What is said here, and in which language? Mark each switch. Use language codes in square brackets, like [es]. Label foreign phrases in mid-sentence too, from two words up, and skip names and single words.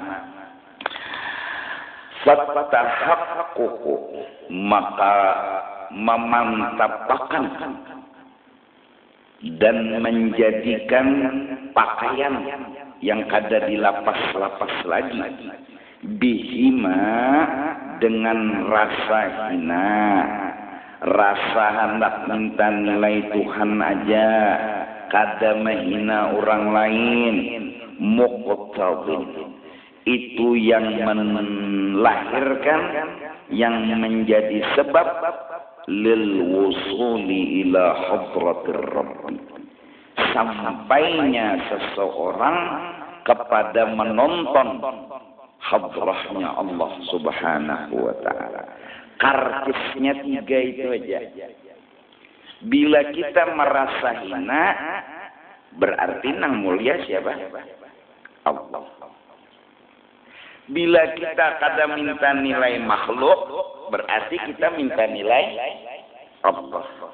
[id] Fatahaqququ, maka memantapkan dan menjadikan pakaian yang kada dilapas-lapas lagi, bihima, dengan rasa hina, rasa hendak minta nilai Tuhan aja, kada menghina orang lain. Muqtadin, itu yang melahirkan, yang menjadi sebab [ar] للوصول إلى حضرة الرب, [id] sampainya seseorang kepada menonton hadrahnya Allah [ar] سبحانه وتعالى. [id] Kartisnya tiga itu aja. Bila kita merasa hina, berarti nang mulia siapa? Allah. Bila kita kada minta nilai makhluk, berarti kita minta nilai Allah.